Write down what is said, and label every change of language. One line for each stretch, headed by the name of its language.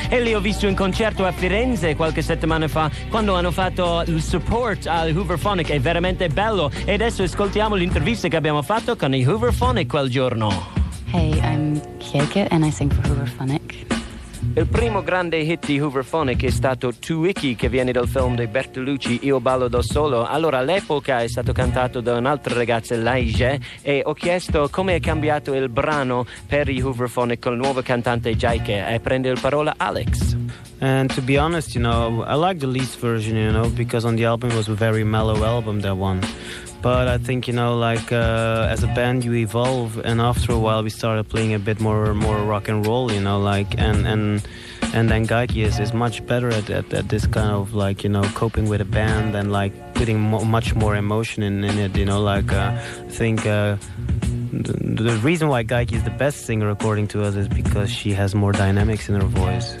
Italian: E li ho visto in concerto a Firenze qualche settimana fa, quando hanno fatto il support al Hooverphonic. È veramente bello. E adesso ascoltiamo l'intervista che abbiamo fatto con i Hooverphonic quel giorno.
English: Hey, I'm Kieke and I sing for Hooverphonic.
Italian: Il primo grande hit di Hooverphonic è stato Tu Wiki, che viene dal film di Bertolucci, Io ballo da solo. Allora, all'epoca è stato cantato da un'altra ragazza, Laige, e ho chiesto come è cambiato il brano per i Hooverphonic con il nuovo cantante Jaike. E prende la parola Alex.
English: And to be honest, you know, I like the Leeds version, you know, because on the album it was a very mellow album, that one. But I think, you know, like as a band you evolve, and after a while we started playing a bit more rock and roll, you know, like and then Gaiki is much better at this kind of, like, you know, coping with a band and like putting much more emotion in it, you know, like I think the reason why Gaiki is the best singer according to us is because she has more dynamics in her voice.